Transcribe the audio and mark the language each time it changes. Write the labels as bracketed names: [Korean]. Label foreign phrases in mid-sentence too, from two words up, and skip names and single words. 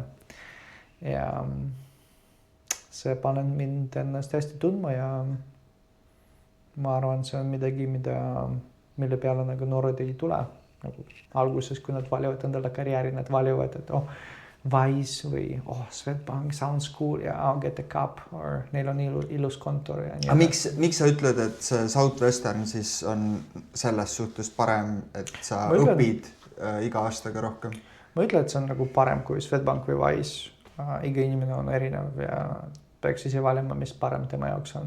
[Estonian] Ja see panen mind ennast hästi tundma ja ma arvan, see on midagi, mille peale nagu noored ei tule. Nagu alguses, kui nad valivad endale karjääri, nad valivad, et Wise või Swedbank [English] sounds cool [Estonian] ja [English] I'll get a cup or [Estonian] neil on ilus kontor. Ja miks sa ütled, et see Southwestern siis on selles suhtes parem, et sa õpid iga aastaga rohkem? Ma ütlen, et see on nagu parem kui Swedbank või Wise. Iga inimene on erinev ja peaks ise valima, mis parem tema jaoks on.